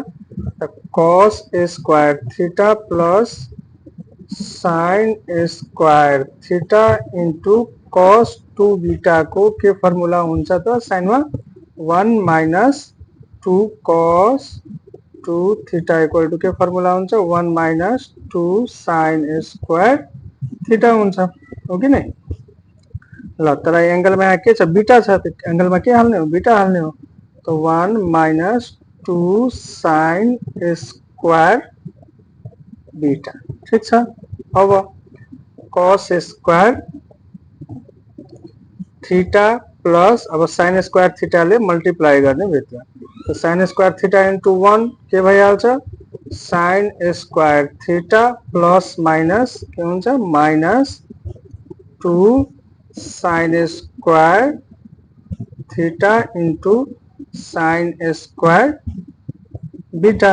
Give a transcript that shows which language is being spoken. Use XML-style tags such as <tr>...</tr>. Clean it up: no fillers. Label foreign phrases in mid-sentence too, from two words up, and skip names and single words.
<ne>त</ne> <en>cos square theta plus sin square theta into cos 2 beta</en> <ne>को के फर्मुला हुन्छ त sin मा</ne> <en>1 minus 2 cos 2 theta equal to</en> <ne>के फर्मुला हुन्छ</ne> <en>1 minus 2 sin square theta</en> <ne>हुन्छ। हो कि नहीं? ल तर एंगल में यहाँ के छ बीटा छ, एंगल में के हाल्ने हो बीटा हाल्ने हो। तो</ne> <en>1 minus 2 sin square beta.</en> <ne>ठीक छ। अब</ne> <en>cos square theta plus</en> <ne>अब</ne> <en>sin square theta</en> <ne>ले मल्टिप्लाई गर्ने भित्र। तो</ne> <en>sin square theta into 1</en> <ne>के भइहाल्छ</ne> <en>sin square theta plus minus</en> <ne>के हुन्छ</ne> <en>minus 2 sin square theta into sin square beta.</en>